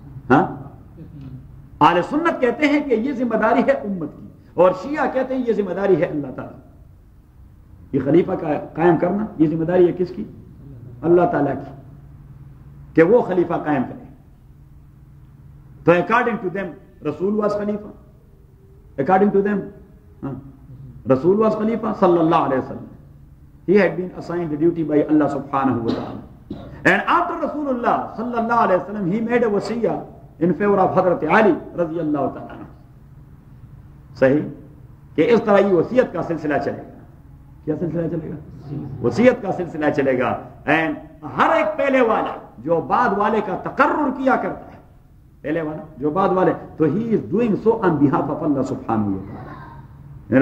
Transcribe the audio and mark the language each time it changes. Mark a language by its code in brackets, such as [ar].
[ur] ہاں، اہل سنت کہتے ہیں کہ یہ ذمہ داری ہے امت کی، اور شیعہ کہتے ہیں یہ ذمہ داری ہے اللہ تعالیٰ. یہ خلیفہ کا قائم کرنا یہ ذمہ داری ہے کس کی؟ اللہ تعالیٰ کی، کہ وہ خلیفہ قائم کرے. [en] تو according to them رسول was خلیفہ. According to them, Rasul was Khalifa sallallahu alayhi wa sallam. He had been assigned the duty by Allah subhanahu wa ta'ala. And after Rasulullah sallallahu alayhi wa sallam, he made a wasiyah in favour of حضرت علی رضی اللہ تعالیٰ عنہ. [ur] صحیح کہ اس طرح یہ وصیت کا سلسلہ چلے گا. کیا سلسلہ چلے گا؟ وصیت کا سلسلہ چلے گا. اینڈ ہر ایک پہلے والا جو بعد والے کا تقرر کیا کرتا ہے، پہلے والا جو بعد والے، تو [en] he is doing so on behalf of [ur] اللہ سبحانہ و تعالیٰ.